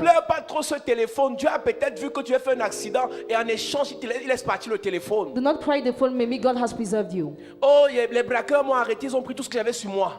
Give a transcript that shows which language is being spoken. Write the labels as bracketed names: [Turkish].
[French] pleure pas trop ce téléphone. Dieu a peut-être vu que tu as fait un accident et en échange, il laisse partir le téléphone. [English] Do not cry the phone, maybe God has preserved you. [French] Oh, les braqueurs m'ont arrêté, ils ont pris tout ce que j'avais sur moi.